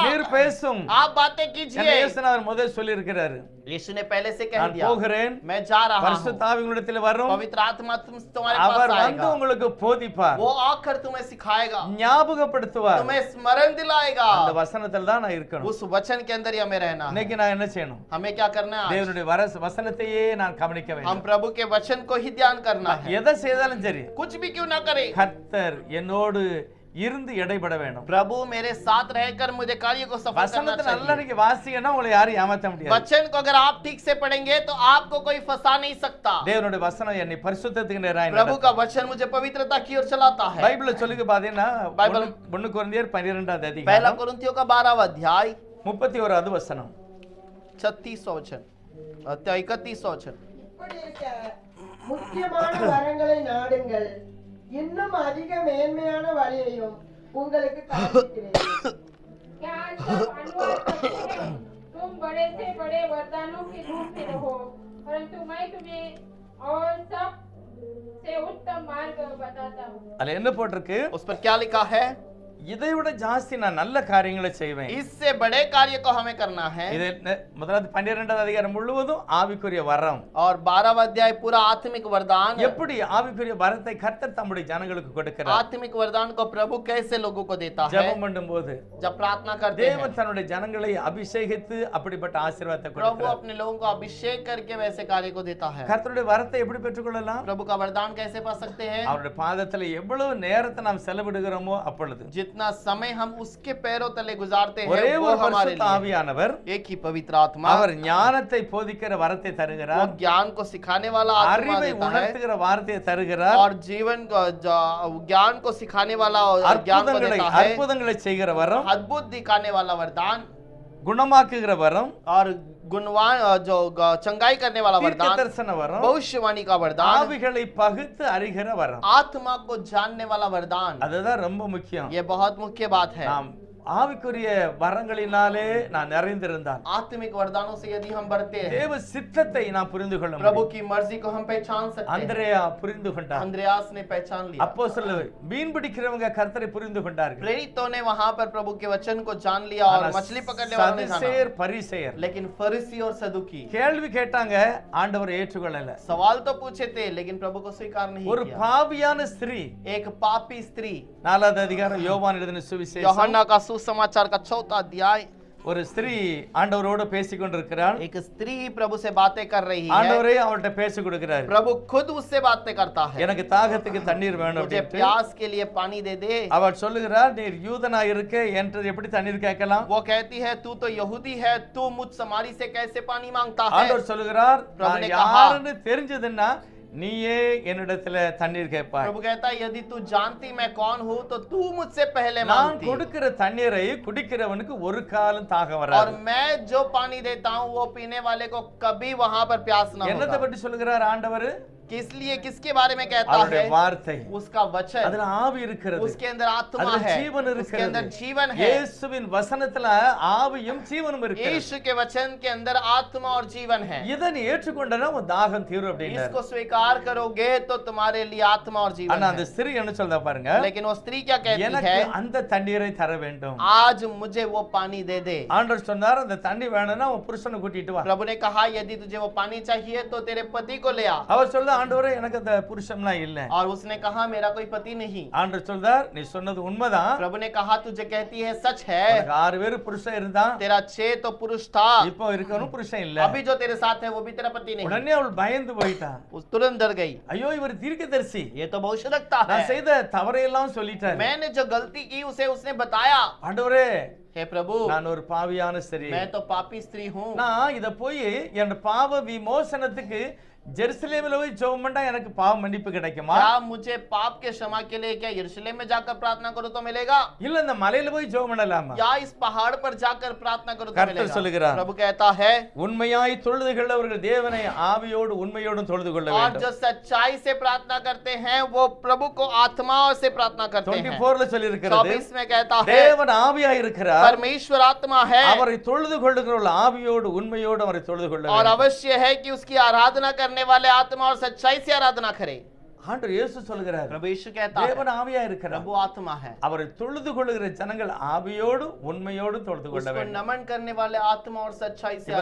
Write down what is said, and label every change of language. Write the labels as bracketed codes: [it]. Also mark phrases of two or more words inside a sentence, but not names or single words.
[ta] நீர் பேசும். [hi] आप बातें [ta] என்ன [hi] कीजिए। [ta] இயேசுநாதர் முதல் சொல்லி இருக்கிறாரு, [hi] यीशु ने पहले से कह [ta] நான் [hi] दिया, [ta] போகிறேன், [hi] मैं जा रहा हूँ, [ta] பரிசுத்த ஆவி உங்களிடத்தில் வரும், [hi] पवित्र आत्मा तुम्हारे [ta] அவர் [hi] पास [ta] வந்து [hi] आएगा, [ta] உங்களுக்கு போதிப்பார். [hi] वो आकर तुम्हें सिखाएगा, [ta] ஞாபகப்படுத்துவார். [hi] तुम्हें स्मरण दिलाएगा। [ta] அந்த வசனத்துல தான் நான் இருக்கணும். [hi] उस वचन के अंदर ही हमें रहना है। [ta] இன்னைக்கு நான் என்ன செய்யணும்? [hi] हमें क्या करना है? आज [ta] தேவனுடைய வசனத்தையே நான் கவனிக்க [hi] हम [ta] வேண்டும். [hi] प्रभु के वचन को ही ध्यान करना है। [ta] எதை செய்தாலும் சரி, [hi] कुछ भी क्यों ना करे, [ta] கர்த்தர் என்னோடு இருந்து இடைபட வேணும். [hi] प्रभु मेरे साथ रहकर मुझे कार्य को सफल करना [ta] வசனத்தை நல்லா [hi] चाहिए। [ta] நீங்க வாசிங்கன்னா உங்களை யாரும் ஏமாத்த முடியாது. [hi] वचन को अगर आप ठीक से पढ़ेंगे तो आपको कोई फंसा नहीं सकता। [ta] தேவனுடைய வசனம் என்னை பரிசுத்தத்துக்கு நேராய் [hi] प्रभु [ta] நடத்தும். [hi] का वचन मुझे पवित्रता की ओर चलाता है। [ta] பைபிள்ல சொல்லுங்க பாத்தீங்கன்னா பைபிள் 1 கொரிந்தியர் 12வது [hi] पहला [ta] அதிகாரம் [hi] कुरिन्थियों का 12वां अध्याय [ta] 31வது வசனம். [hi] 36वां वचन 31वां वचन। [ta] இப்படி இருக்க முக்கியமான வரங்களை நாடுங்கள், இன்னும் அதிக மேன்மையான வழியையும் உங்களுக்கு காண்பிக்கிறேன். [hi] क्या सब अनुवाद करते हैं? तुम बड़े से बड़े वरदानों की ढूंढते रहो, परंतु मैं तुम्हें और सब से उत्तम मार्ग बताता हूँ। [ta] அதுல என்ன போட்டிருக்கு? [hi] उस पर क्या लिखा है? [ta] இதை விட ஜாஸ்தி நான் நல்ல காரியங்களை செய்வேன். [hi] इससे बड़े कार्य को हमें करना है। [ta] இது முதலாவது 12வது அதிகாரம் முழுவதும் ஆவிக்குரிய வரம். [hi] और 12वां अध्याय पूरा आत्मिक वरदान। [ta] எப்படி ஆவிக்குரிய வரத்தை கர்த்தர் தம்முடைய ஜனங்களுக்கு கொடுக்கிறார்? [hi] आत्मिक वरदान को प्रभु कैसे लोगों को देता है? [ta] ஜெபம் பண்ணும்போது [hi] जब प्रार्थना करते [ta] தேவன் [hi] हैं, [ta] தன்னுடைய ஜனங்களை அபிஷேகித்து அப்படிப்பட்ட ஆசீர்வாதத்தை [hi] प्रभु [ta] கொடுக்கிறார். [hi] अपने लोगों को अभिषेक करके वैसे कार्य को देता है। [ta] கர்த்தருடைய வரத்தை எப்படி பெற்றுக்கொள்ளலாம்? [hi] प्रभु का वरदान कैसे पा सकते हैं? [ta] அவருடைய பாதத்துல எவ்வளவு நேரத்தை நாம் செலவிடுகிறோமோ அப்பொழுது [hi] जितना समय हम उसके पैरों तले गुजारते हैं, [ta] ஒரே [hi] वो [ta] ஒரு [hi] हमारे [ta] பரிசுத்த [hi] लिए। [ta] ஆவியானவர் [hi] एक ही पवित्र आत्मा, [ta] அவர் ஞானத்தை போதிக்கிற வரத்தை [hi] वो [ta] தருகிறார். [hi] ज्ञान को सिखाने वाला आत्मा [ta] அறிவை [hi] देता है [ta] உணர்த்துகிற வார்த்தையை தருகிறார். [hi] और जीवन को ज्ञान को सिखाने वाला ज्ञान को [ta] அற்புதங்களை [hi] देता है। [ta] அற்புதங்களை செய்கிற வரம், [hi] अद्भुत दिखाने वाला वरदान [ta] குணமாக்குகிற வரம், [hi] और गुणवान जो चंगाई करने वाला [ta] தீர்க்க [hi] वरदान, [ta] தரிசன வரம், [hi] भविष्यवाणी का वरदान, [ta] ஆவிகளை பகுத்து அறிகிற வரம். [hi] आत्मा को जानने वाला वरदान। [ta] அதுதான் ரொம்ப முக்கியம். [hi] ये बहुत मुख्य बात है। [ta] நாம் ஆவிக்குரிய வரங்களினாலே நான் நிறைந்திருந்தால் [hi] आत्मिक वरदानों से यदि हम बढ़ते हैं, [ta] தேவ சித்தத்தை நான் புரிந்து கொள்ள [hi] प्रभु [ta] முடியும். [hi] की मर्जी को हम पहचान सकते हैं। [ta] அந்திரேயா புரிந்து கொண்டார். [hi] अंद्रयास ने पहचान लिया। [ta] அப்போஸ்தலர் மீன் பிடிக்கிறவங்க கர்த்தரை புரிந்து கொண்டார்கள். [hi] प्रेरितों ने वहां पर प्रभु के वचन को जान लिया और [ta] ஆனா [hi] मछली पकड़ने वालों ने जाना। [ta] சதுசேயர் பரிசேயர் [hi] लेकिन फरीसी और सदुकी [ta] கேள்வி கேட்டாங்க, ஆண்டவர் ஏற்றுக்கொள்ளல. [hi] सवाल तो पूछे थे लेकिन प्रभु को स्वीकार नहीं [ta] ஒரு [hi] किया। [ta] பாவியான ஸ்திரீ, [hi] एक पापी स्त्री, [ta] 4வது அதிகாரம் யோவான் எழுதின சுவிசேஷம், [hi] यूहन्ना का सुसमाचार का 4वां अध्याय। [ta] ஒரு ஸ்திரீ ஆண்டவரோடு பேசிக் கொண்டிருக்கிறாள். [hi] एक स्त्री प्रभु से बातें कर रही है। [ta] ஆண்டவரே அவள்கிட்ட பேசி கொடுக்கிறார். [hi] प्रभु खुद उससे बातें करता है। [ta] எனக்கு தாகத்துக்கு தண்ணீர் வேணும் [hi] मुझे [ta] அப்படின்ட்டு [hi] प्यास के लिए पानी दे दे। [ta] அவள் சொல்லுகிறார், நீர் யூதனா இருக்க என்கிட்ட எப்படி தண்ணீர் கேட்கலாம்? [hi] वो कहती है तू तो यहूदी है, तू मुझ समारी से कैसे पानी मांगता है? [ta] ஆண்டவர் சொல்லுகிறார், [hi] प्रभु [ta] நான் [hi] ने कहा, [ta] யாருன்னு தெரிஞ்சதுன்னா நீயே என்னிடத்துல தண்ணீர் கேட்பாய். [hi] प्रभु कहता है यदि तू जानती मैं कौन हूँ तो तू मुझसे पहले [ta] நான் [hi] मांगती। [ta] கொடுக்கிற தண்ணீரை குடிக்கிறவனுக்கு ஒரு காலம் தாகம் [hi] और [ta] வராது. [hi] मैं जो पानी देता हूँ वो पीने वाले को कभी वहां पर प्यास न [ta] என்னத்தை [hi] होगा। [ta] பற்றி சொல்லுகிறார் ஆண்டவர்? [hi] किस लिए, किसके बारे में कहता [ta] அவருடைய [hi] है? [ta] வார்த்தை, [hi] उसका वचन, [ta] அதுல ஆவி இருக்கிறது, [hi] उसके अंदर आत्मा [ta] அதுல [hi] है, [ta] ஜீவன் [hi] उसके [ta] இருக்கிறது. [hi] अंदर जीवन है। [ta] இயேசுவின் வசனத்துல ஆவியும் ஜீவனும் இருக்கிறது. [hi] यीशु के वचन के अंदर आत्मा और जीवन है। [ta] இதை நீ ஏற்றுக்கொண்டனா உன் தாகம் தீரும் அப்படின்னாரு. [hi] इसको स्वीकार करोगे तो तुम्हारे लिए आत्मा और जीवन [ta] ஆனா அந்த [hi] है। [ta] ஸ்திரீ என்ன சொல்றா பாருங்க, [hi] लेकिन वो स्त्री क्या कहती [ta] எனக்கு [hi] है? [ta] அந்த தண்ணீரை தர வேண்டும். [hi] आज मुझे वो पानी दे दे। [ta] ஆண்டவர் சொன்னார், அந்த தண்ணி வேணும்னா உன் புருஷனை கூட்டிட்டு வா. [hi] प्रभु ने कहा यदि तुझे वो पानी चाहिए तो तेरे पति को ले आ। [ta] அவர் சொல்ல, ஆண்டவரே எனக்கு அந்த புருஷன்லாம் இல்ல. [hi] और उसने कहा मेरा कोई पति नहीं। [ta] ஆண்டவர் சொல்றார், நீ சொன்னது உண்மைதான். [hi] प्रभु ने कहा तुझे कहती है सच है। [ta] உனக்கு 6 பேர் புருஷன் இருந்தான், [hi] तेरा 6 तो पुरुष था, [ta] இப்போ இருக்கணும் புருஷன் இல்ல. [hi] अभी जो तेरे साथ है वो भी तेरा पति नहीं। [ta] உடனே அவள் பயந்து போயிட்டா. [hi] उस तुरंत डर गई, [ta] ஐயோ இவர் தீர்க்கதரிசி, [hi] ये तो भविष्य रखता [ta] நான் [hi] है। [ta] செய்த தவறையெல்லாம் சொல்லிட்டார். [hi] मैंने जो गलती की उसे उसने बताया। [ta] ஆண்டவரே, [hi] हे प्रभु, [ta] நான் ஒரு பாவியான ஸ்திரீ, [hi] मैं तो पापी स्त्री हूँ। [ta] நான் இத போய் என் பாவ விமோசனத்துக்கு [hi] जेरूसलेम में जॉब मंडा [ta] எனக்கு பாவ மன்னிப்பு கிடைக்குமா? [hi] क्या मुझे पाप के क्षमा के लिए क्या यरूशलेम में जाकर प्रार्थना करो तो मिलेगा? [ta] இல்ல இந்த மலையில போய் ஜெபம் பண்ணலாமா? [hi] या इस पहाड़ पर जाकर प्रार्थना करो तो [ta] கர்த்தர் சொல்லுகிறார், [hi] मिलेगा? प्रभु कहता है [ta] உண்மையாய் தொழுது கொள்ளவர்கள் தேவனை ஆவியோடு உண்மையோடு தொழுது கொள்ள [hi] और [ta] வேண்டும். [hi] जो सच्चाई से प्रार्थना करते हैं वो प्रभु को आत्मा से प्रार्थना करते हैं। [ta] 24 ல சொல்லி இருக்கிறது, [hi] 24 में कहता है [ta] தேவன் ஆவியாய் இருக்கிறார், [hi] परमेश्वर आत्मा है [ta] அவரை தொழுது கொள்ளுகிறவர்கள் ஆவியோடு உண்மையோடு அவரை தொழுது கொள்ள [hi] और [ta] வேண்டும். [hi] अवश्य है कि उसकी आराधना करने वाले आत्मा और सच्चाई से आराधना करें. [ta] ஆண்டவர் இயேசு சொல்கிறார், [hi] प्रभु यीशु कहता है [ta] தேவன் ஆவியா இருக்கிறார், [hi] प्रभु आत्मा है। [ta] அவரை தொழுது கொள்ளுகிற ஜனங்கள் ஆவியோடு உண்மையோடு தொழுது கொள்ள [hi] उसको [ta] வேண்டும். [hi] नमन करने वाले आत्मा और सच्चाई से